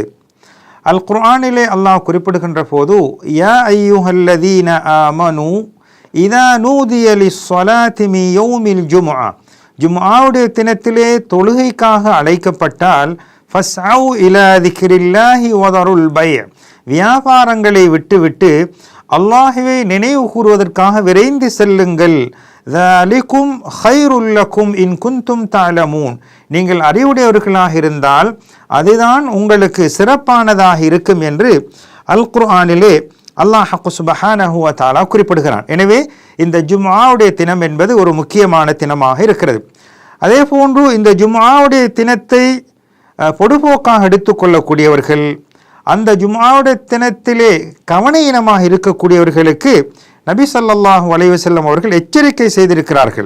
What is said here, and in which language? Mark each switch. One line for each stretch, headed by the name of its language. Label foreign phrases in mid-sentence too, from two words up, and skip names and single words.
Tamil: அல் குர்ஆனிலே அல்லாஹ் குறிப்பிடுகின்ற போது,
Arabic: يا أيها الذين آمنوا إذا نودي للصلاة من يوم الجمعة,
Tamil: ஜும்ஆவுடைய தினத்திலே தொழுகைக்காக அழைக்கப்பட்டால்
Arabic: فاسعوا إلى ذكر الله وذروا البيع',
Tamil: வியாபாரங்களை விட்டுவிட்டு அல்லாஹ்வை நினைவு கூறுவதற்காக விரைந்து செல்லுங்கள்.
Arabic: ذَلِكُمْ خَيْرٌ لَكُمْ إِنْ كُنْتُمْ تَعْلَمُونَ,
Tamil: நீங்கள் அறிவுடையவர்களாக இருந்தால் அதுதான் உங்களுக்கு சிறப்பானதாக இருக்கும் என்று அல் குர்ஆனிலே அல்லாஹ்
Arabic: سبحانه وتعالى
Tamil: குறிப்பிடுகிறான். எனவே இந்த ஜும்ஆவுடைய தினம் என்பது ஒரு முக்கியமான தினமாக இருக்கிறது. அதே போன்று இந்த ஜும்ஆவுடைய தினத்தை பொதுபோக்காக எடுத்துக்கொள்ளக்கூடியவர்கள், அந்த ஜும்ஆவுடைய தினத்திலே கவனயீனமாக இருக்கக்கூடியவர்களுக்கு நபி
Arabic: صلى الله عليه وسلم
Tamil: அவர்கள் எச்சரிக்கை செய்திருக்கிறார்கள்.